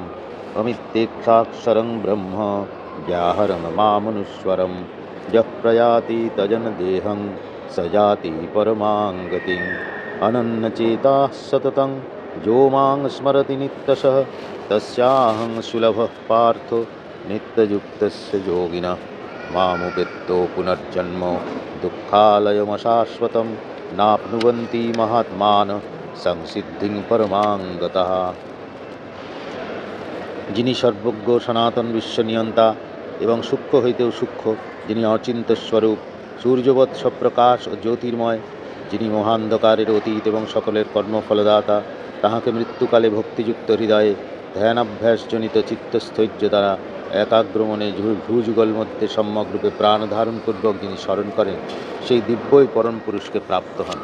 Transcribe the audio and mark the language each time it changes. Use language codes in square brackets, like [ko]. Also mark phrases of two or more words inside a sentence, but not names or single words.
[sa] अमित्येक्षाक्षरं ब्रह्म व्याहरं मामनुस्वरम् यः प्रयाति तजन देहं स जाति परमां गतिम् अनन्यचेताः सततं यो मां स्मरति नित्यशः तस्याहं सुलभः पार्थो नित्ययुक्तस्य योगिनः मामुपेत्तो पुनर्जन्म दुःखालयमशाश्वतं नाप्नुवन्ति महात्मानः संसिद्धिं परमां गतः। [bn] যিনি সর্বজ্ঞ সনাতন বিশ্বনিয়ন্তা এবং সূক্ষ্ম হইতেও সূক্ষ্ম, যিনি অচিন্ত্য স্বরূপ সূর্যবৎ স্বপ্রকাশ ও জ্যোতির্ময়, যিনি মহান্ধকারের অতীত এবং সকলের কর্মফলদাতা, তাহাকে মৃত্যুকালে ভক্তিযুক্ত হৃদয়ে ধ্যানাভ্যাসজনিত চিত্তস্থৈর্য দ্বারা একাগ্রমণে ভ্রূযুগল মধ্যে সম্যকরূপে প্রাণ ধারণপূর্বক যিনি স্মরণ করেন সেই দিব্যই পরম পুরুষকে প্রাপ্ত হন।